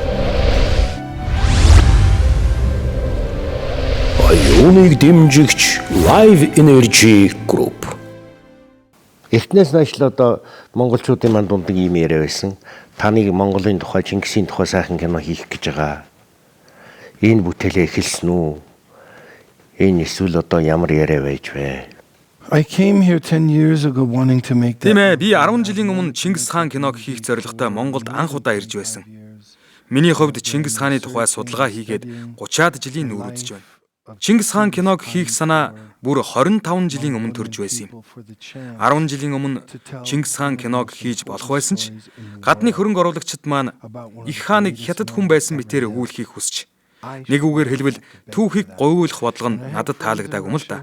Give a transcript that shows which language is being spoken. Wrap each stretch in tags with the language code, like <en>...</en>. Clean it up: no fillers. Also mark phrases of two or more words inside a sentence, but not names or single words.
<mn>Оюуныг дэмжигч Live Energy Group. Эхнээс нааш л одоо монголчуудын манд дундад ийм яриа байсан. Таныг Монголын тухай, Чингисийн тухай сайхан кино хийх гэж байгаа. Энэ бүтээлээ эхэлсэн үү? Энэ эсвэл одоо ямар яриа байж вэ?</mn> <en>I came here 10 years ago wanting to make that.</en> <mn>Тийм ээ, би 10 жилийн өмнө Чингис хаан киног хийх зорилготой Монголд анх удаа ирж байсан. Миний хувьд Чингис хааны тухай судалгаа хийгээд 30-аад жилийн нүүр үзэж байна. Чингис хаан киног хийх санаа бүр 25 жилийн өмнө төрж байсан юм. 10 жилийн өмнө Чингис хаан киног хийж болох байсан ч гадны хөрөнгө оруулагчид маань их хааныг хятад хүн байсан мэтээр өгүүлэхийг хүсч нэг үгээр хэлбэл түүхийг говьуулах бодлого нь надад таалагдаагүй юм л да.</mn>